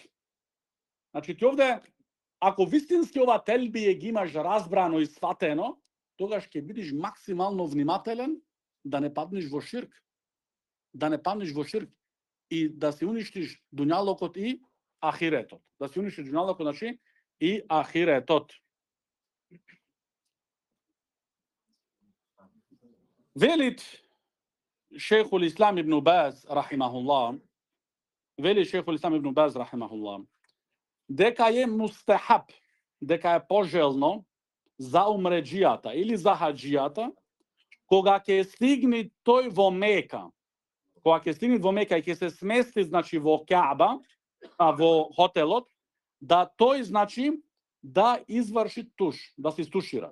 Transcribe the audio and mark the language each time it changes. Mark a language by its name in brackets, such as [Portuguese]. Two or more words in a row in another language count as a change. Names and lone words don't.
[Macedonian] Значи ти овде, ако вистински ова телбие ги имаш разбрано и сватено, тогаш ќе бидеш максимално внимателен да не паднеш во ширк. Да не паднеш во ширк и да се уништиш дуњалокот и ахиретот. Да се уништиш дуњалокот, значи и ахиретот. Велит Шейхул Ислам ибн Баз рахимахуллах, вели Шейхул Ислам ибн Баз рахимахуллах, дека е мустахаб, дека е пожелно за умреджијата или за хаджијата, кога ќе стигне тој во Мека, кога ќе стигне во Мека и ќе се смести значи во Каба, во хотелот, да тој значи да изврши туш, да се истушира.